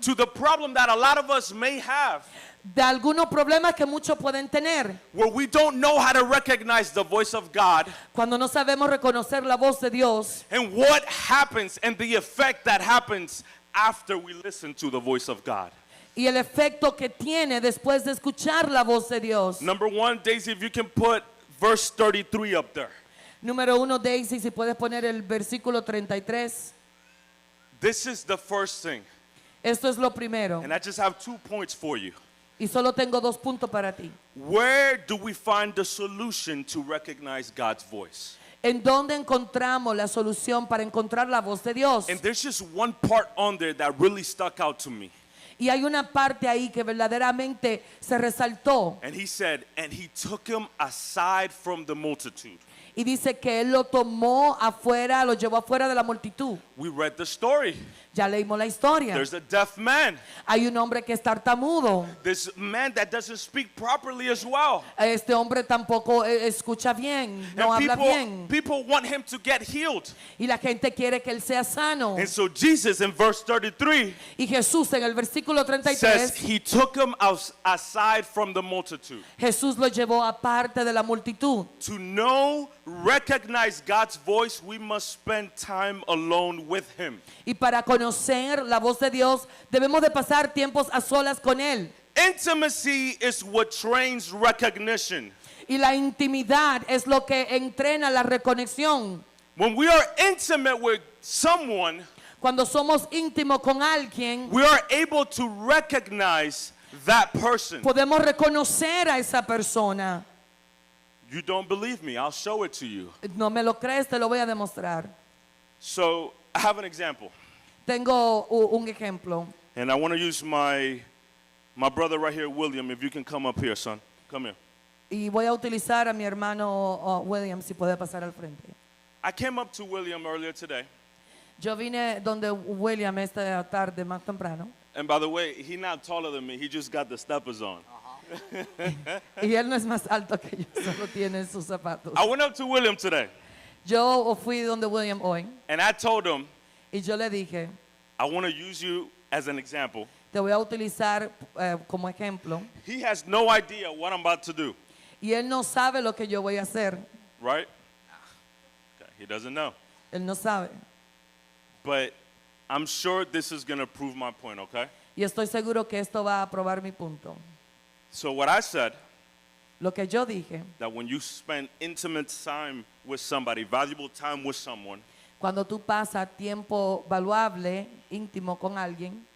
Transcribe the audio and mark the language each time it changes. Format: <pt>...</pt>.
<en>to the problem that a lot of us may have,</en> <es>de algunos problemas que muchos pueden tener</es> <en>where we don't know how to recognize the voice of God</en> <es>cuando no sabemos reconocer la voz de Dios</es> <en>and what happens and the effect that happens after we listen to the voice of God.</en> <es>y el efecto que tiene después de escuchar la voz de Dios.</es> <en>Number one, Daisy, if you can put verse 33 up there.</en> <es>Número 1, Daisy, si puedes poner el versículo 33.</es> <en>This is the first thing.</en> <es>Esto es lo primero.</es> <en>And I just have 2 points for you.</en> <es>Y solo tengo 2 puntos para ti.</es> <en>Where do we find the solution to recognize God's voice?</en> <es>¿En dónde encontramos la solución para encontrar la voz de Dios?</es> <en>And there's just one part on there that really stuck out to me.</en> <es>Y hay una parte ahí que verdaderamente se resaltó.</es> <en>And he said, and he took him aside from the multitude.</en> <es>Y dice que él lo tomó afuera, lo llevó afuera de la multitud.</es> <en>We read the story.</en> <es>Ya leímos la historia.</es> <en>There's a deaf man.</en> <es>Hay un hombre que es tartamudo.</es> <en>This man that doesn't speak properly as well.</en> <es>Este hombre tampoco escucha bien, no</es> <en>And</en> <es>habla bien.</es> <en>people want him to get healed.</en> <es>Y la gente quiere que él sea sano.</es> <en>And so Jesus in verse 33</en> <es>Y Jesús en el versículo</es> <en>says</en> <es>33,</es> <en>he took him aside from the multitude.</en> <es>Jesús lo llevó aparte de la multitud.</es> <en>To know, recognize God's voice, we must spend time alone with him.</en> <es>Y para conocer la voz de Dios, debemos de pasar tiempos a solas con Él.</es> <en>Intimacy is what trains recognition.</en> <es>Y la intimidad es lo que entrena la reconexión.</es> <en>When we are intimate with someone,</en> <es>Cuando somos íntimos con alguien,</es> <en>we are able to recognize that person.</en> <es>podemos reconocer a esa persona.</es> <en>You don't believe me, I'll show it to you.</en> <es>No me lo crees, te lo voy a demostrar.</es> <en>So, I have an example.</en> <es>Tengo un ejemplo.</es> <en>And I want to use my brother right here, William, if you can come up here, son. Come here.</en> <es>Y voy a utilizar a mi hermano William, si puede pasar al frente.</es> <en>I came up to William earlier today.</en> <es>Yo vine donde William esta tarde, más temprano.</es> <en>And by the way, he's not taller than me. He just got the steppers on.</en> <es>Y él no es más alto que yo, solo tiene sus zapatos.</es> <en>I went up to William today,</en> <es>Yo fui donde William hoy</es> <en>and I told him,</en> <es>y yo le dije,</es> <en>I want to use you as an example.</en> <es>te voy a utilizar como ejemplo.</es> <en>He has no idea what I'm about to do,</en> <es>Y él no sabe lo que yo voy a hacer.</es> <en>right? Okay, he doesn't know.</en> <es>Él no sabe.</es> <en>But I'm sure this is going to prove my point, okay?</en> <es>Y estoy seguro que esto va a probar mi punto.</es> <en>So what I said,</en> <es>Lo que yo dije,</es> <en>that when you spend intimate time with somebody, valuable time with someone,</en> <es>cuando tú pasas tiempo valuable, íntimo con alguien,</es>